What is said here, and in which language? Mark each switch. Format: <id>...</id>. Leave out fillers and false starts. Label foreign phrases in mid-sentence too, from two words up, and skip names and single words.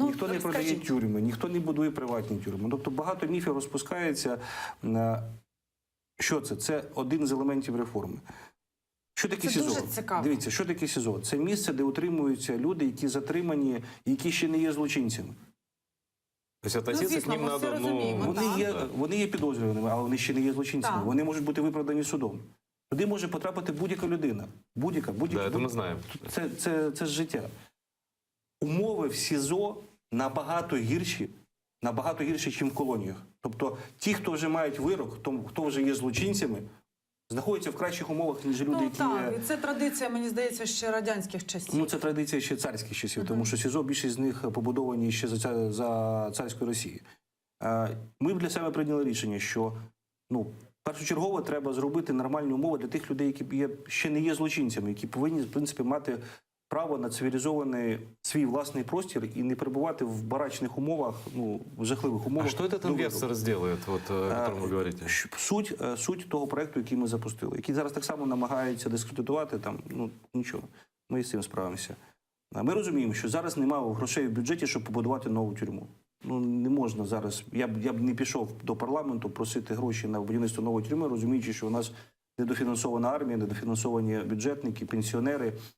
<uk>ніхто не продає розкажіть. тюрми, ніхто не будує приватні тюрми. Тобто багато міфів розпускається. Що це? Це один з елементів реформи. Що таке Це СІЗО? дуже цікаво. Дивіться, що таке СІЗО? Це місце, де утримуються люди, які затримані, які ще не є злочинцями.</uk> <ru>То есть относиться</ru> <uk>звісно,</uk> <ru>к ним</ru> <uk>ми всі</uk> <ru>надо,</ru> <uk>розуміємо, ну... так. Вони є підозрюваними, але вони ще не є злочинцями. Так. Вони можуть бути виправдані судом. Туди може потрапити будь-яка людина. Будь-яка.</uk> <ru>Да, это мы знаем.</ru> <uk>Це ж життя. Умови в СІЗО набагато гірші, ніж в колоніях. Тобто ті, хто вже мають вирок, хто вже є злочинцями, знаходяться в кращих умовах, ніж люди, Ну які так, є... і це традиція, мені здається, ще радянських часів. Ну, це традиція ще царських часів, тому що СІЗО, більшість з них побудовані ще за царської Росії. Ми для себе прийняли рішення, що першочергово треба зробити нормальні умови для тих людей, які ще не є злочинцями, які повинні, в принципі, мати право на цивілізований свій власний простір і не перебувати в барачних умовах, в жахливих умовах.</uk> <ru>А что этот</ru> <uk>до вироку.</uk> <ru>инвестор сделает, вот, о котором вы говорите?</ru> <uk>Суть того проекту, який ми запустили, який зараз так само намагаються дискредитувати, нічого, ми з цим справимося. Ми розуміємо, що зараз немає грошей в бюджеті, щоб побудувати нову тюрму. Не можна зараз, я б не пішов до парламенту просити гроші на будівництво нової тюрми, розуміючи, що у нас недофінансована армія, недофінансовані бюджетники, пенсіонери.</uk>